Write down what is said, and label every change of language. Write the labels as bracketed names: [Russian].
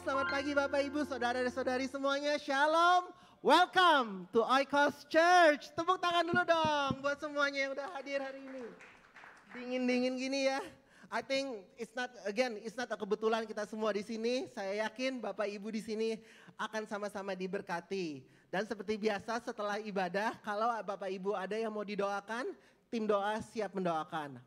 [Indonesian] Selamat pagi Bapak Ibu, Saudara dan Saudari semuanya. Shalom. [English] Welcome to Oikos Church. [Indonesian] Tepuk tangan dulu dong buat semuanya yang udah hadir hari ini. Dingin-dingin gini ya. [English] I think it's not a [Indonesian] kebetulan kita semua di sini. Saya yakin Bapak Ibu di sini akan sama-sama diberkati. Dan seperti biasa setelah ibadah, kalau Bapak Ibu ada yang mau didoakan, tim doa siap mendoakan.